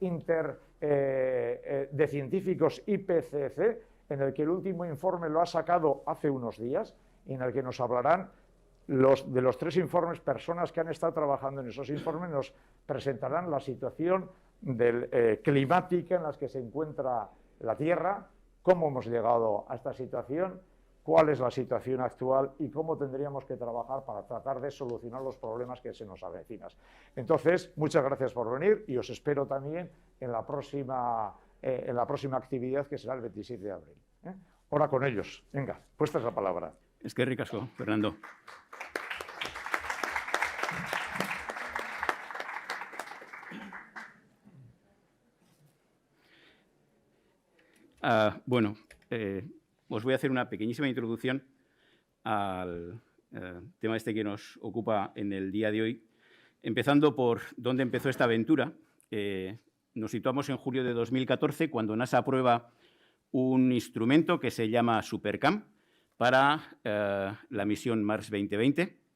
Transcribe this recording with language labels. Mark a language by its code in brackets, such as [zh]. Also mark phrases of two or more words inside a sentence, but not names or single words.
[es] de científicos IPCC, en el que el último informe lo ha sacado hace unos días, y en el que nos hablarán de los 3 informes, personas que han estado trabajando en esos informes nos presentarán la situación climática en la que se encuentra la Tierra, cómo hemos llegado a esta situación, cuál es la situación actual y cómo tendríamos que trabajar para tratar de solucionar los problemas que se nos avecinan. Entonces, muchas gracias por venir y os espero también en la próxima actividad, que será el 27 de abril. Ahora con ellos. Venga, puesta es la palabra. [eu] Eskerrik asko, Fernando. [es] Bueno, os voy a hacer una pequeñísima introducción al tema este que nos ocupa en el día de hoy, empezando por dónde empezó esta aventura. Nos situamos en julio de 2014, cuando NASA aprueba un instrumento que se llama SuperCam para la misión Mars 2020.